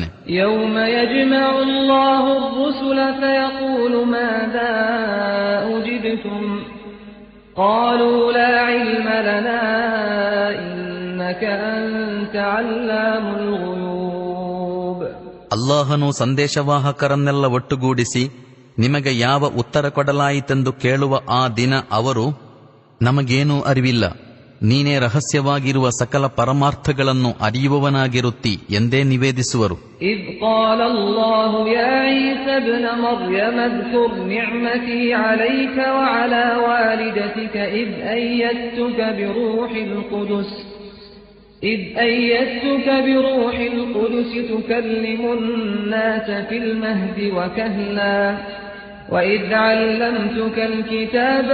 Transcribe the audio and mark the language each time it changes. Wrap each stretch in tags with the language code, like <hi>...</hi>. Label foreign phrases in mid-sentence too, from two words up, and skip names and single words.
<ar>يوم يجمع الله الرسل فيقول ماذا أجبتم قالوا لا علم لنا إنك أنت علام الغيوب.</ar> <kn>ಅಲ್ಲಾಹನು ಸಂದೇಶವಾಹಕರನ್ನೆಲ್ಲ ಒಟ್ಟುಗೂಡಿಸಿ ನಿಮಗೆ ಯಾವ ಉತ್ತರ ಕೊಡಲಾಯಿತೆಂದು ಕೇಳುವ ಆ ದಿನ ಅವರು, ನಮಗೇನೂ ಅರಿವಿಲ್ಲ, ನೀನೇ ರಹಸ್ಯವಾಗಿರುವ ಸಕಲ ಪರಮಾರ್ಥಗಳನ್ನು ಅರಿಯುವವನಾಗಿರುತ್ತಿ ಎಂದೇ ನಿವೇದಿಸುವರು.</kn> <ar>إذ قال الله يا عيسى ابن مريم اذكر نعمتي عليك وعلى والدتك إذ أيدتك بروح القدس تكلم الناس في المهد وكهلا وإذ علمتك الكتاب</ar>